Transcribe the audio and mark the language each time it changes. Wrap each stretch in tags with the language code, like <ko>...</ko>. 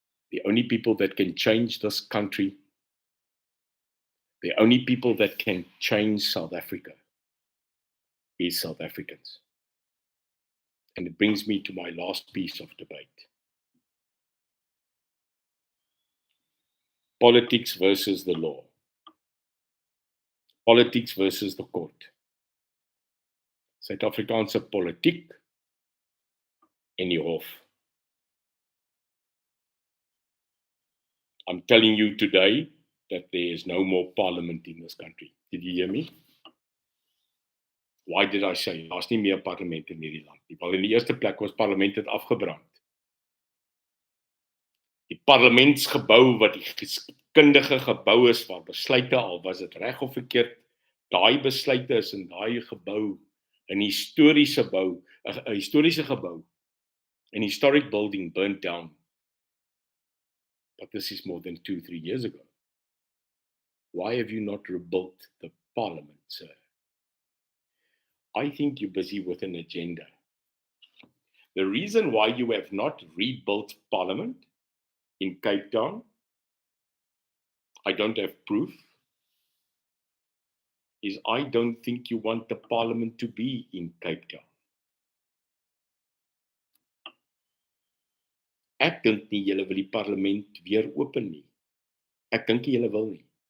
<en>The only people that can change this country, the only people that can change South Africa is South Africans. And it brings me to my last piece of debate. Politics versus the law. Politics versus the court.</en> <af>Suid-Afrikaanse politiek en die hof.</af> <en>I'm telling you today that there is no more parliament in this country. Did you hear me? Why did I say?</en> <af>Daar's nie meer parlement in hierdie land nie. Want in die eerste plek was parlement het afgebrand. Die parlementsgebou wat die kundige gebou is waar besluite al was dit reg of verkeerd, daai besluite is in daai gebou, 'n historiese gebou,</af> <en>an historic building burnt down. But this is more than 2-3 years ago. Why have you not rebuilt the parliament, sir? I think you're busy with an agenda. The reason why you have not rebuilt parliament in Cape Town, I don't have proof, is I don't think you want the parliament to be in Cape Town.</en> <af>Ek dink nie julle wil die parlement weer open nie. Ek dink nie julle wil nie.</af>